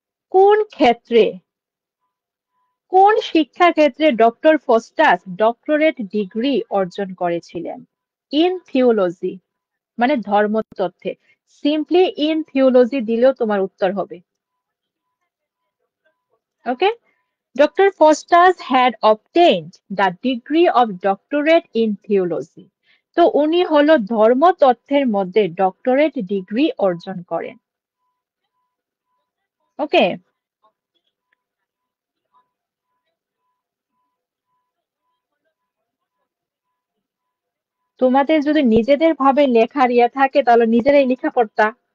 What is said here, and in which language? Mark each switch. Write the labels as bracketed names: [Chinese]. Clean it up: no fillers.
[Bangla] কোন ক্ষেত্রে, কোন শিক্ষা ক্ষেত্রে ডক্টর ফোস্টাস ডক্টরেট ডিগ্রি অর্জন করেছিলেন? ইন থিওলজি, মানে ধর্মতত্ত্বে। সিম্পলি ইন থিওলজি দিলেও তোমার উত্তর হবে। [English] Okay, Dr. Faustus had obtained the degree of doctorate in theology. [Bangla] তো উনি হলো ধর্মতত্ত্বের মধ্যে ডক্টরেট ডিগ্রি অর্জন করেন। ওকে, তোমাদের যদি নিজেদের ভাবে লেখার ইয়ে থাকে তাহলে নিজেরাই লেখা পড়তা।